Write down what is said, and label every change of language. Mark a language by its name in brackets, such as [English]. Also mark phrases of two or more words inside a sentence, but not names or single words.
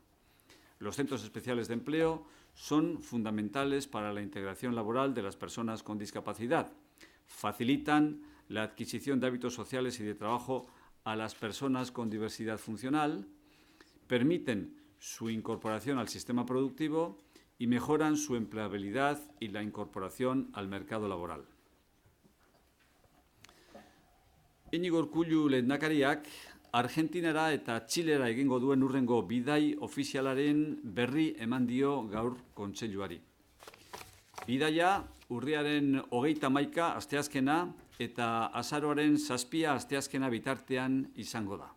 [Spanish] Los centros especiales de empleo son fundamentales para la integración laboral de las personas con discapacidad. Facilitan la adquisición de hábitos sociales y de trabajo a las personas con diversidad funcional, permiten su incorporación al sistema productivo y mejoran su empleabilidad y la incorporación al mercado laboral. [Basque] Iñigo Urkullu lehendakariak Argentinara eta Txilera egingo duen hurrengo bidai ofizialaren berri eman dio gaur kontseiluari. Bidaia urriaren 31 asteazkena eta azaroaren 7 asteazkena bitartean izango da.